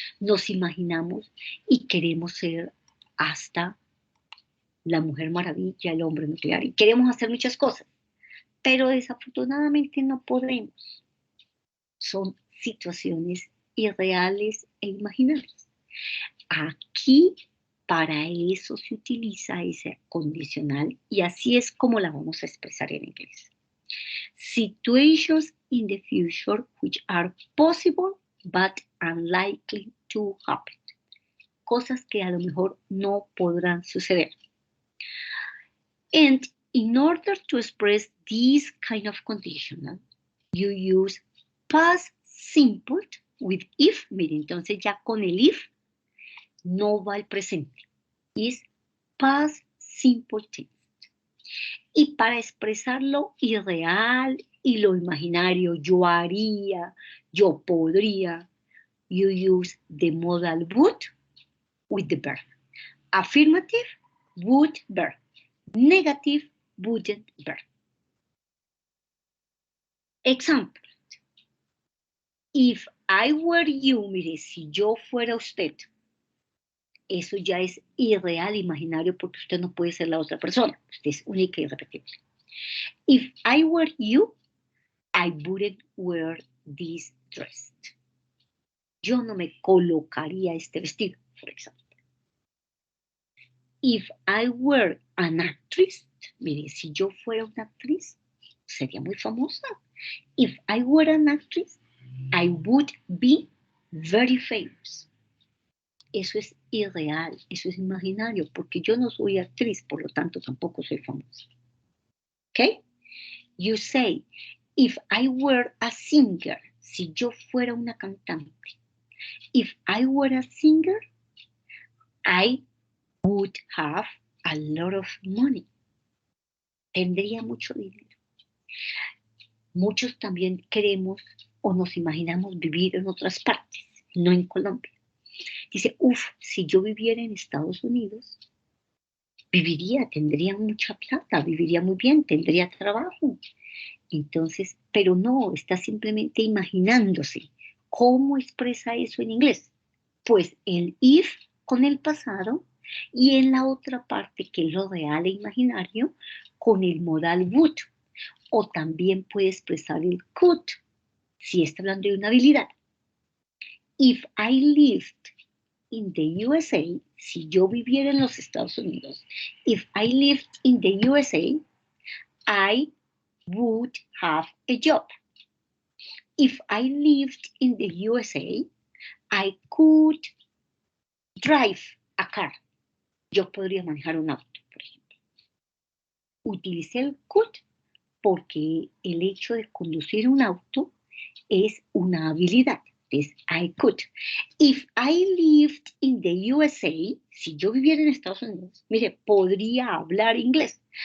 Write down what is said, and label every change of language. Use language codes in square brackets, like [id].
[es] Nos imaginamos y queremos ser hasta la Mujer Maravilla, el hombre nuclear, y queremos hacer muchas cosas, pero desafortunadamente no podemos. Son situaciones irreales e imaginarias. Aquí para eso se utiliza ese condicional y así es como la vamos a expresar en inglés. [en] Situations in the future which are possible but unlikely to happen. [es] Cosas que a lo mejor no podrán suceder. [en] And in order to express this kind of conditional, you use past simple with if. [es] Mire, entonces ya con el if no va el presente. Es past simple tense. Y para expresar lo irreal y lo imaginario, yo haría, yo podría, [en] you use the modal would with the verb. Affirmative, would verb. Negative, wouldn't verb. [es] Example. [en] If I were you, [es] mire, si yo fuera usted, eso ya es irreal, imaginario, porque usted no puede ser la otra persona. Usted es única y irrepetible. [en] If I were you, I wouldn't wear this dress. [es] Yo no me colocaría este vestido, por ejemplo. [en] If I were an actress, [es] mire, si yo fuera una actriz, sería muy famosa. [en] If I were an actress, I would be very famous. [es] Eso es irreal, eso es imaginario, porque yo no soy actriz, por lo tanto tampoco soy famosa. [en] Okay? You say, If I were a singer, [es] si yo fuera una cantante. [en] If I were a singer, I would have a lot of money. [es] Tendría mucho dinero. Muchos también queremos o nos imaginamos vivir en otras partes, no en Colombia. Dice, si yo viviera en Estados Unidos, tendría mucha plata, viviría muy bien, tendría trabajo. Entonces, pero no, está simplemente imaginándose. ¿Cómo expresa eso en inglés? Pues el if con el pasado y en la otra parte, que es lo real e imaginario, con el modal would. O también puede expresar el could, si está hablando de una habilidad. [en] If I lived in the USA, [es] si yo viviera en los Estados Unidos, [en] if I lived in the USA, I would have a job. If I lived in the USA, I could drive a car. [es] Yo podría manejar un auto, por ejemplo. Utilicé el could porque el hecho de conducir un auto es una habilidad. Es [en] I could. If I lived in the USA, [es] si yo viviera en Estados Unidos, mire, podría hablar inglés.